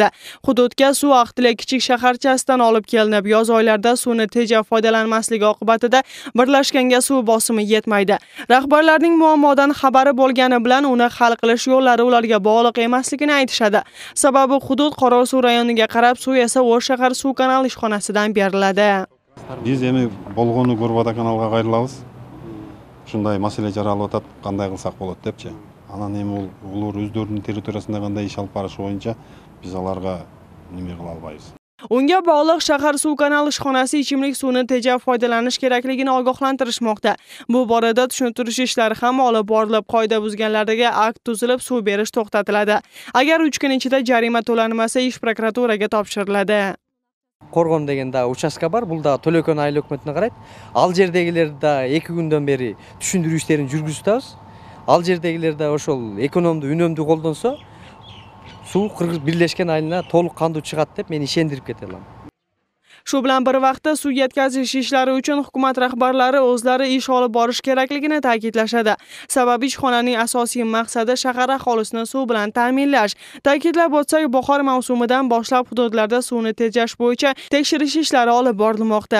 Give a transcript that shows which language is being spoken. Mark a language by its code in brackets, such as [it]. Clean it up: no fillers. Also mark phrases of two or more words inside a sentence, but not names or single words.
[uz] Hududga suv vaqtida kichik shaharchasidan olib kelinib, yoz oylarida suvni tejab foydalanmasligi oqibatida birlashganga suv bosimi yetmaydi. Rahbarlarning muammodan xabari bo'lgani bilan uni hal qilish yo'llari ularga bog'liq emasligini aytishadi. Sababi hudud Qorasuv rayoniga qarab, suv esa O'sh shahar suv kanal ishxonasidan beriladi. [ky] Biz эми болгону Горбада каналга кайрылабыз. Шундай маселе жаралып атат, кандай кылсак болот депчи. Анан эми улар өздөрүнүн территориясында кандай иш алып барышы боюнча биз аларга неме кыла албайбыз. [uz] Unga bog'liq shahar suv kanal ishxonasi ichimlik suvini tejab foydalanish kerakligini ogohlantirishmoqda. Bu borada tushuntirish ishlari ham olib borilib, qoida buzganlarga akt tuzilib, suv berish to'xtatiladi. Agar 3 kun ichida jarima to'lanmasa, ish prokuraturaga topshiriladi. [ky] Qorgon degende участка бар, бул да Төлөкөн айыл өкмөтүнө карайт. Ал жердегилер да 2 күндөн бери түшүндүрүү иштерин жүргүзүп атабыз. Ал жердегилер да ошол экономду, үнөмдү колдонсо, суу Кыргыз Бирлешкен айылына толук кандуу чыгат деп мен ишендирип кете алам. [uz] Shu bilan bir vaqtda suv yetkazish ishlari uchun hukumat rahbarlari o'zlari ish olib borish kerakligini ta'kidlashadi. Sababi ishxonaning asosiy maqsadi shahar aholisini suv bilan ta'minlash. Ta'kidlab o'tsak, bahor mavsumidan boshlab hududlarda suvni tejash bo'yicha tekshirish ishlari olib borilmoqda.